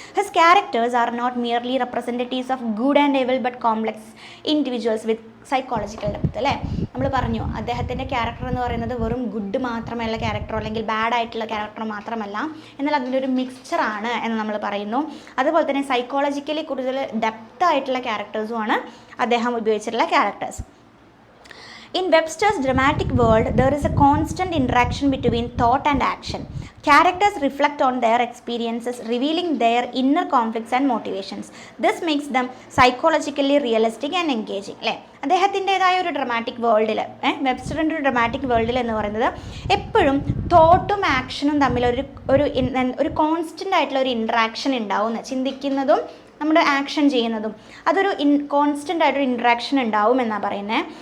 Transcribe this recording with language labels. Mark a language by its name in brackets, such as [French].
[English] His characters are not merely representatives of good and evil but complex individuals with psychological depth അല്ലേ. [Malayalam] നമ്മൾ പറഞ്ഞു അദ്ദേഹത്തിൻ്റെ character എന്ന് പറയുന്നത് വെറും ഗുഡ് മാത്രമല്ല ക്യാരക്ടറോ അല്ലെങ്കിൽ ബാഡ് ആയിട്ടുള്ള ക്യാരക്ടറോ മാത്രമല്ല, എന്നാൽ അതിൻ്റെ ഒരു മിക്സ്ചറാണ് എന്ന് നമ്മൾ പറയുന്നു. അതുപോലെ തന്നെ സൈക്കോളജിക്കലി കൂടുതൽ ഡെപ്ത് ആയിട്ടുള്ള ക്യാരക്ടേഴ്സുമാണ് അദ്ദേഹം ഉപയോഗിച്ചിട്ടുള്ള characters. [English] In Webster's dramatic world, there is a constant interaction between thought and action. Characters reflect on their experiences, revealing their inner conflicts and motivations. This makes them psychologically realistic and engaging. [Malayalam] അല്ലേ, അദ്ദേഹത്തിൻ്റെതായ ഒരു dramatic വേൾഡിൽ, വെബ്സ്റ്ററിൻ്റെ ഒരു dramatic വേൾഡിൽ എന്ന് പറയുന്നത് എപ്പോഴും തോട്ടും ആക്ഷനും തമ്മിൽ ഒരു കോൺസ്റ്റൻ്റ് ആയിട്ടുള്ള ഒരു ഇൻട്രാക്ഷൻ ഉണ്ടാവും. ചിന്തിക്കുന്നതും നമ്മുടെ ആക്ഷൻ ചെയ്യുന്നതും അതൊരു കോൺസ്റ്റൻ്റ് ആയിട്ടൊരു ഇൻട്രാക്ഷൻ ഉണ്ടാവും എന്നാണ് പറയുന്നത്.